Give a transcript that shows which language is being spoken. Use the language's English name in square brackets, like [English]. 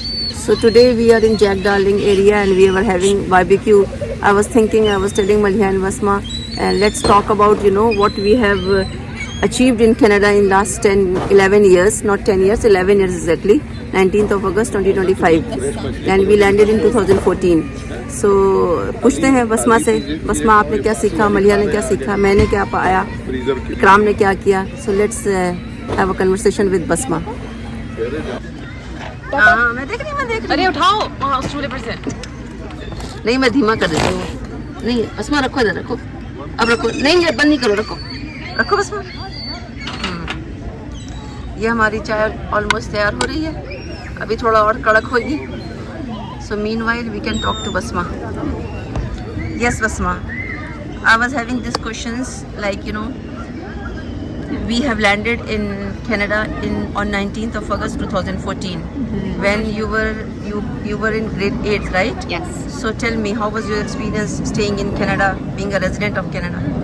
[English] So today we are in Jack Darling area and we were having barbecue. I was telling Malya and Basma, and let's talk about, what we have achieved in Canada in last 11 years, not 10 years, 11 years exactly, 19th of August 2025, and we landed in 2014. [Hindi] So पूछते हैं बसमा से, बसमा आपने क्या सीखा, मलिया ने क्या सीखा, मैंने क्या पाया, इकराम ने क्या किया. [English] So let's have a conversation with Basma. [Hindi] हाँ मैं देख रही. अरे उठाओ वहाँ उस चूल्हे पर से. नहीं मैं धीमा कर देती हूँ. नहीं बसमा रखो, इधर रखो, अब रखो. नहीं ये बंद नहीं करो, रखो रखो बसमा. ये हमारी चाय ऑलमोस्ट तैयार हो रही है, अभी थोड़ा और कड़क होगी. [English] So meanwhile we can talk to Basma. Yes Basma, I was having this questions like we have landed in Canada on 19th of August 2014. When you were in grade 8, right? Yes. So tell me, how was your experience staying in Canada, being a resident of Canada?